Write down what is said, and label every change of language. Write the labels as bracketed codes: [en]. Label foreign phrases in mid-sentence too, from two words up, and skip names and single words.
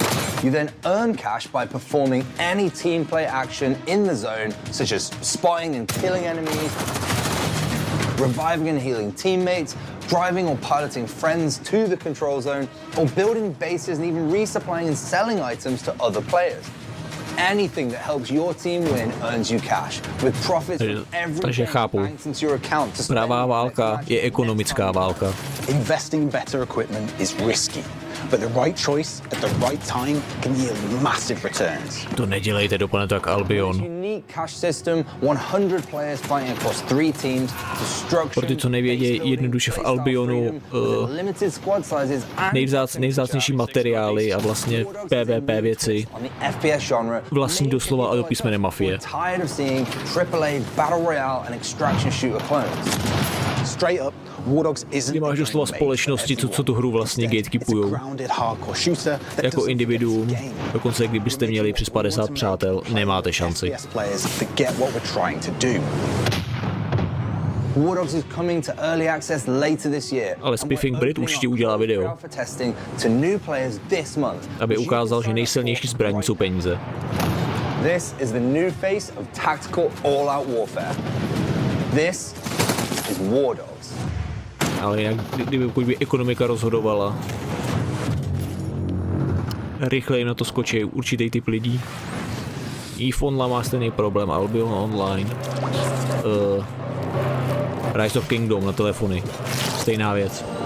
[en] You then earn cash by performing any team play action in the zone, such as spotting and killing enemies, reviving and healing teammates, driving or piloting friends to the control zone, or building bases and even resupplying and selling items to other players. Anything that helps your team win earns you cash, with profits from every game banked into your account to spend. [cs] Pravá válka je ekonomická válka. [en] Investing in better equipment is risky, but the right choice at the right time can yield massive returns. [cs] To nedělejte, dopadne to jak Albion. [en] Cash system, 100 players fighting across 3 teams, [cs] Pro ty, co nevědějí, jednoduše v Albionu nejvzácnější materiály a vlastně PvP věci vlastní doslova a do písmene mafie. Ty máš doslova společnosti, co tu hru vlastně gatekeepujou. Jako individuum, dokonce kdybyste měli přes 50 přátel, nemáte šanci. [en] War Dogs is coming to early access later this year. [cs] Ale Spiffing Brit určitě udělá video, aby ukázal, že nejsilnější zbraní jsou peníze. [en] This is the new face of tactical all-out warfare. This is War Dogs. [cs] Ale jinak, kdyby ekonomika rozhodovala, rychleji na to skočí určitý typ lidí. EVE Online má stejný problém, Albion Online, Rise of Kingdom na telefony, stejná věc.